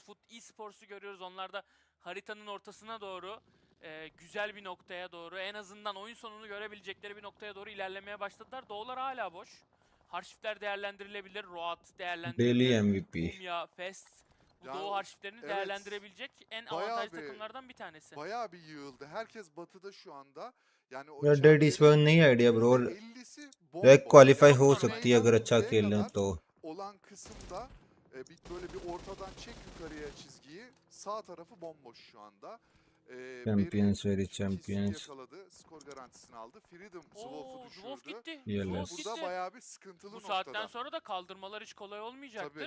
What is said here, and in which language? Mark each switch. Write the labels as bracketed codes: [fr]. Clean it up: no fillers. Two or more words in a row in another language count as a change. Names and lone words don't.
[tr] Foot Esports'u görüyoruz. Onlar da haritanın ortasına doğru, güzel bir noktaya doğru, en azından oyun sonunu görebilecekleri bir noktaya doğru ilerlemeye başladılar. Doğular hala boş. Harşifler değerlendirilebilir. Roat değerlendirilebilir. Daily MVP. Mumya, Fest. Bu Ya, Doğu harşiflerini evet. değerlendirebilecek en Bayağı avantajlı bir- takımlardan bir tanesi. Bayağı bir yığıldı. Herkes batıda şu anda. Yani o [hi] Red Dead इस बार नहीं आइडिया ब्रो. [tr] %50'si [hi] रैंक [tr] bomboş. [hi] क्वालिफाई हो [tr] Yani [hi] सकती है अगर अच्छा [tr] Güneyden [hi] खेल लें [tr] kuzeye [hi] तो. [tr] kadar olan kısımda böyle bir ortadan çek yukarıya çizgiyi. Sağ tarafı bomboş şu anda. [en] Champions [tr] Beri [en] very [tr] TYSON'u [en] champions. [tr] yakaladı. Skor garantisini aldı. Freedom Oo, Zwolf'u Zwolf düşürdü. gitti. Yes. Zwolf Burada gitti. bayağı bir sıkıntılı Bu noktada. saatten sonra da kaldırmalar hiç kolay olmayacaktır.